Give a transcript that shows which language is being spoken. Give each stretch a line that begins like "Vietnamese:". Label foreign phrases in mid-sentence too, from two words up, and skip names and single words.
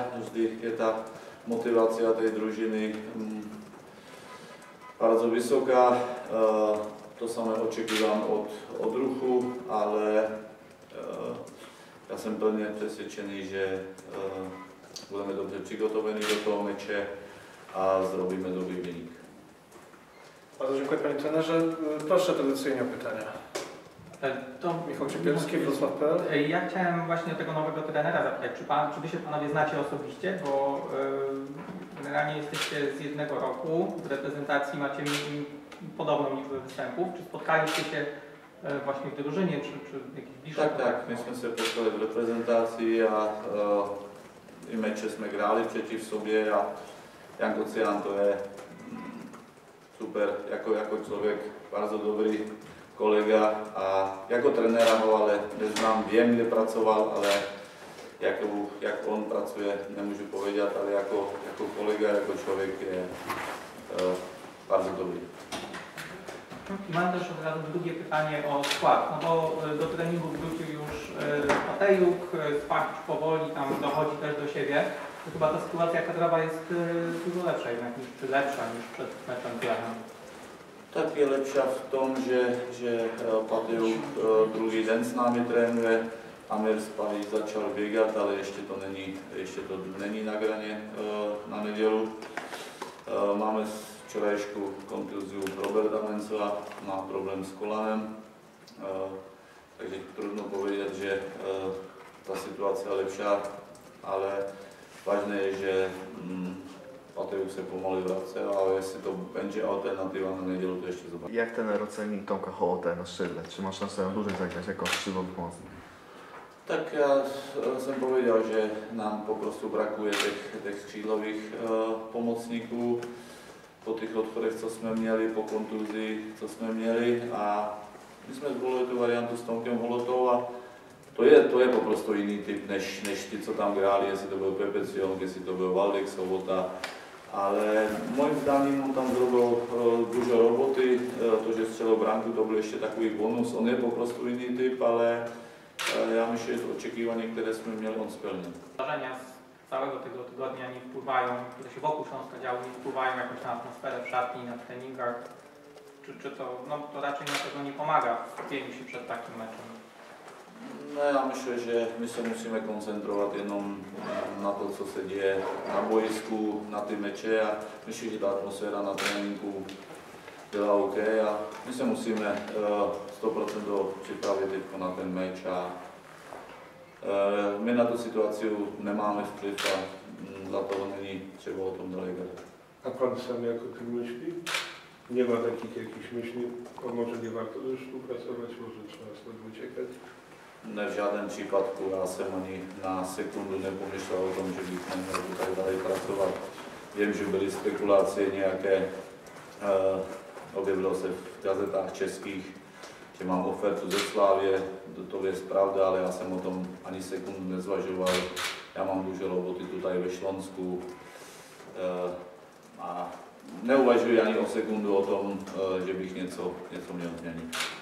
Slovak: Vždy je tá motivácia tej družiny bardzo vysoká. To samé očekívam od ruchu, ale ja som plne presvedčený, že budeme dobře přigotovení do toho meče a
Polish: zrobimy dobry wynik. Bardzo dziękuję panie trenerze. Proszę tradycyjnie o pytania. Michał Ciepielski, Wrocław.pl. Ja chciałem właśnie tego nowego trenera zapytać, czy wy się panowie znacie osobiście, bo generalnie jesteście z jednego roku, w reprezentacji macie podobną liczbę występów. Czy spotkaliście się właśnie w drużynie, czy jakiś bliższy? Tak, myśmy się spotkali w reprezentacji
Czech: a i mecze jsme grali przeciw sobie a Janko Cian to je super, jako člověk, bardzo dobrý kolega a jako trenéra ho ale neznám, viem, kde pracoval, ale jak on pracuje, nemůžu povedať, ale jako kolega, jako člověk je bardzo dobrý.
Polish: Mam też od razu drugie pytanie o skład, no bo do treningu wrócił już Patejuk, Spachicz powoli tam dochodzi też do siebie. To chyba ta sytuacja kadrowa jest dużo lepsza jednak, czy lepsza niż przed meczem z Lechem.
Slovak: Tak je lepšia v tom, že Patejuk druhý den s námi trénuje.
Czech: Amir Spahich začal běgat, ale ještě to není na graně na nedělu.
Slovak: Máme včerajšku kontúziu Roberta Mencela, má problém s kolanem, takže trudno povedať, že tá situácia je lepšia, ale vážne je, že Patejuk se pomalu vracia, ale jestli to
Polish: będzie alternatywa na niedzielu, to jeszcze zobaczymy. Jak trener oceni Tomka Hołotę na skrzydle? Czy ma szansę na dłużej zagrać jako skrzydłowy pomocnik?
Czech: Tak ja som povedal, že nám po prostu brakuje těch skřídlových pomocníků po tých odchodech, co jsme měli, po kontúzii, co jsme měli a my jsme zvolili tu variantu s Tomkem Holotou a to je po prostu iný typ, než ty, co tam hráli, jestli to byl Pepe Cionk, jestli to byl Valdek Sobota. Ale môjim zdaním on tam zrobil dużo roboty, to, že střelil branku, to byl ještě takový bonus, on je po prostu iný typ, ale
Polish: ja myślę,
Czech: że
Polish: oczekiwania, które
Czech: jsme měli, on splnil.
Polish: Zdarzenia z całego tego tygodnia nie wpływają, które się wokół Śląska działy, nie wpływają jakoś na atmosferę w szatni, na treningach? Czy to, no, to raczej na tego nie pomaga w skupieniu się przed takim meczem? No ja myślę,
Czech: že my se musíme koncentrovat jenom na to, co se děje na boisku, na ty meče a myslím, že ta atmosféra na tréninku byla OK a my se musíme 100% připravit na ten meč a my na tu situaci nemáme vplyv a za to není třeba o tom dalej gadać.
Polish: A pan sam jako tym myśli? Nie ma takich jakichś myśli, a może nie warto już współpracować, może trzeba stąd uciekać?
Czech: Ne, v žádném případku, já jsem ani na sekundu nepomyšlel o tom, že bych neměl tutaj dalej pracovat. Vím, že byly spekulace nějaké, objevilo se v gazetách českých, že mám ofertu ze Slávie, to je pravda, ale já jsem o tom ani sekundu nezvažoval. Já mám duže roboty tutaj ve Šlonsku a neuvažuji ani o sekundu o tom, že bych něco měl změnit.